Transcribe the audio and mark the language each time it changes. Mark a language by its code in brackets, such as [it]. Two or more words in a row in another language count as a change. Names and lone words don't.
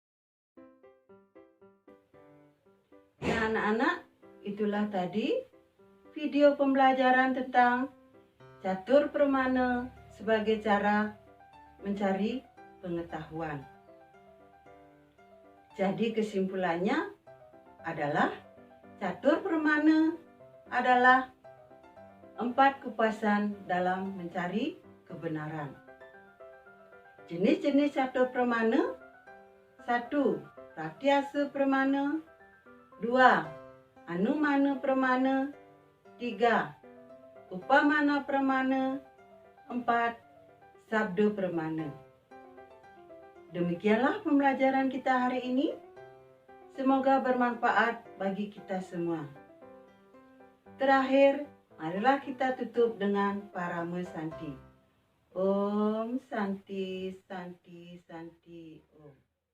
[id] Nah, anak-anak, itulah tadi video pembelajaran tentang catur pramana sebagai cara mencari pengetahuan. Jadi kesimpulannya adalah catur pramana adalah 4 kepuasan dalam mencari kebenaran. Jenis-jenis catur pramana: 1. Prakyasa pramana, 2. Anumana pramana, 3. Upamana pramana, 4. Sabda pramana. Demikianlah pembelajaran kita hari ini. Semoga bermanfaat bagi kita semua. Terakhir, marilah kita tutup dengan Parama Santi. [sa] Om Santi Santi Santi Om.